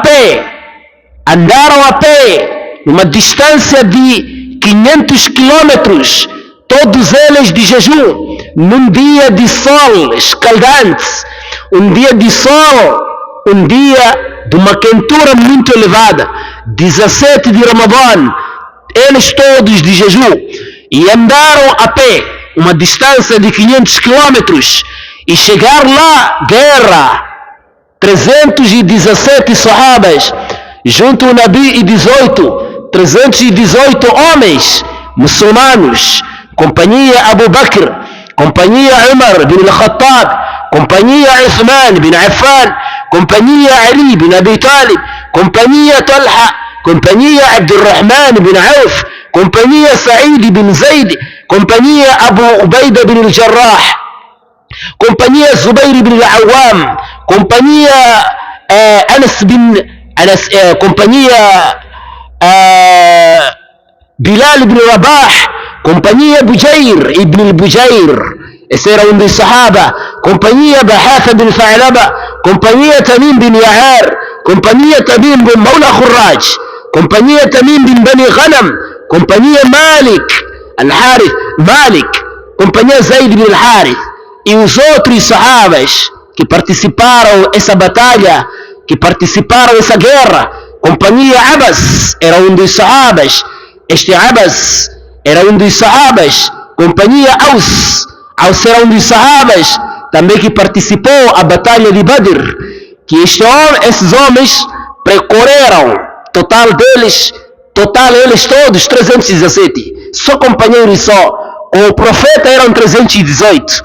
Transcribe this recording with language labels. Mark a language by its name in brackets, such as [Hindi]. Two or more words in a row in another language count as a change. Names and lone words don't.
[Portuguese] a pé, numa distância de 500 quilômetros, todos eles de jejum, num dia de sol escaldante, um dia de sol, um dia de uma quentura muito elevada, 17 de Ramadã, eles todos de jejum, e andaram a pé, uma distância de 500 quilômetros, e chegar lá, guerra, 317 sahabas, junto ao Nabi e 318 homens muçulmanos, companhia Abu Bakr, companhia Umar bin al-Khattab, companhia Uthman bin Affan, companhia Ali bin Abi Talib, companhia Talha, companhia Abdurrahman bin Auf, companhia Sa'id bin Zaid, companhia Abu Ubaida bin al-Jarrah, companhia Zubair bin al-Awwam, companhia companhia Bilal ibn Rabah, companhia Bujair ibn al-Bujair, esse era dos Sahaba, companhia Bahatha bin Tha'laba, companhia Tamim bin Ya'ar, companhia Tamim bin Mawla Khurraj, companhia Tamim bin Bani Ghanam, companhia Malik al-Harith, companhia Zaid bin al-Harith, e os outros Sahabas que participaram dessa batalha, que participaram dessa guerra. Companhia Abbas era dos Sahabas, este Abbas era dos Sahabas. Companhia Aus era dos Sahabas também que participou da batalha de Badr, que esses homens percorreram, total eles todos 317, só companheiros só, com o profeta eram 318.